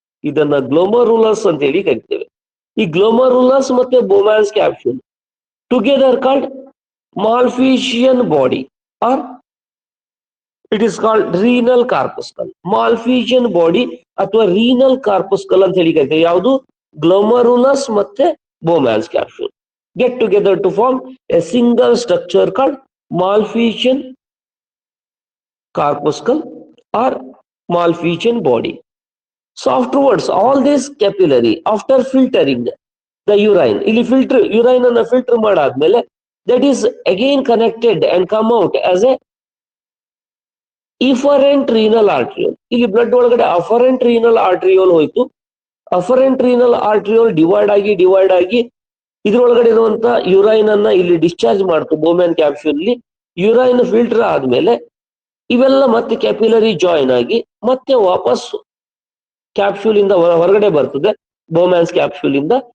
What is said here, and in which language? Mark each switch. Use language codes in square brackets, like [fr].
[kn] ಇದನ್ನ ಗ್ಲೋಮರುಲಸ್ ಅಂತ ಹೇಳಿ ಕರಿತೇವೆ. ಈ ಗ್ಲೋಮರುಲಸ್ ಮತ್ತೆ ಬೋಮ್ಯಾನ್ಸ್ capsule [en] Together called Malpighian body or it is called renal corpuscle. [kn] ಮಾಲ್ಫಿಷಿಯನ್ body ಅಥವಾ ರೀನಲ್ ಕಾರ್ಪಸ್ಕಲ್ ಅಂತ ಹೇಳಿ ಕರಿತೇವೆ. ಯಾವುದು? [en] Glomerulus ಮತ್ತೆ Bowman's capsule get together to form a single structure called Malpighian corpuscle or Malpighian body. So afterwards, all this capillary, after filtering the urine, [kn] ಇಲ್ಲಿ urine ಅನ್ನ filter ಮಾಡಾದ್ಮೇಲೆ [en] that is again connected and come out as a efferent renal arteriole. [kn] ಇಲ್ಲಿ blood ಒಳಗಡೆ afferent renal arteriole ಹೋಯ್ತು. afferent renal arteriole divide ಆಗಿ ಇದ್ರೊಳಗಡೆ ಇರುವಂತ ಯುರೈನ್ ಅನ್ನ ಇಲ್ಲಿ ಡಿಸ್ಚಾರ್ಜ್ ಮಾಡ್ತು ಬೋಮ್ಯಾನ್ ಕ್ಯಾಪ್ಸೂಲ್. ಯುರೈನ್ ಫಿಲ್ಟರ್ ಆದ್ಮೇಲೆ ಇವೆಲ್ಲ ಮತ್ತೆ ಕ್ಯಾಪಿಲರಿ ಜಾಯಿನ್ ಆಗಿ ಮತ್ತೆ ವಾಪಸ್ ಕ್ಯಾಪ್ಸೂಲ್ ಇಂದ ಹೊರಗಡೆ ಬರ್ತದೆ ಬೋಮ್ಯಾನ್ಸ್ ಕ್ಯಾಪ್ಸೂಲ್ ಇಂದ.